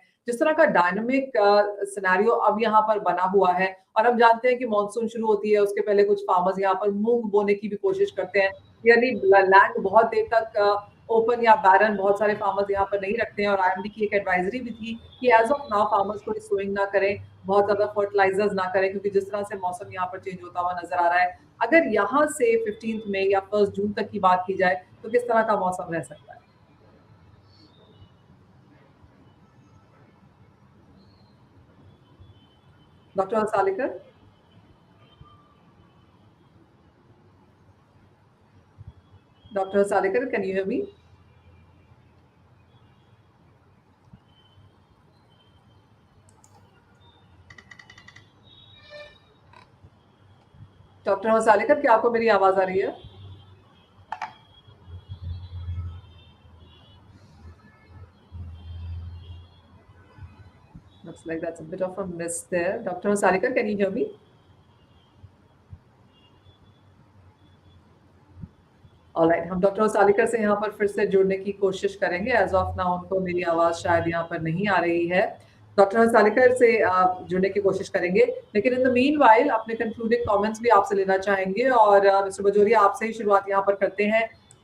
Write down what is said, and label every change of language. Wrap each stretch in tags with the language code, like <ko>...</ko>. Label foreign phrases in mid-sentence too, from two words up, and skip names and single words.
<hi>जिस तरह का</hi> <en>dynamic scenario</en> <hi>अब यहाँ पर बना हुआ है, और हम जानते हैं कि मॉनसून शुरू होती है उसके पहले कुछ फार्मर्स यहाँ पर मूंग बोने की भी कोशिश करते हैं, यानी लैंड बहुत देर तक ओपन या बैरन बहुत सारे फार्मर्स यहाँ पर नहीं रखते हैं। और IMD की एक एडवाइजरी भी थी कि</hi> <en>as of now</en> <hi>फार्मर्स को सोइंग ना करें, बहुत ज्यादा फर्टिलाइजर्स ना करें, क्योंकि जिस तरह से मौसम यहाँ पर चेंज होता हुआ नजर आ रहा है। अगर यहाँ से 15 मई या 1 जून तक की बात की जाए तो किस तरह का मौसम रह सकता है?</hi> <en>Dr. Hasalekar? Dr. Hasalekar, can you hear me?</en> <hi>डॉक्टर हसालेकर, क्या आपको मेरी आवाज आ रही है?</hi> <en>Looks like that's a bit of a miss there. Dr. Hasalekar, can you hear me?</en> <hi>ऑलराइट, हम डॉक्टर हसालेकर से यहाँ पर फिर से जुड़ने की कोशिश करेंगे।</hi> <en>as of now</en> <hi>उनको मेरी आवाज शायद यहाँ पर नहीं आ रही है। डॉक्टर हसालेकर से जुड़ने की कोशिश करेंगे, लेकिन</hi> <en>in the meanwhile</en> <hi>अपने</hi> <en>concluding comments</en> <hi>भी आपसे लेना चाहेंगे। और मिस्टर बजोरिया, आपसे ही शुरुआत यहाँ पर करते हैं।</hi>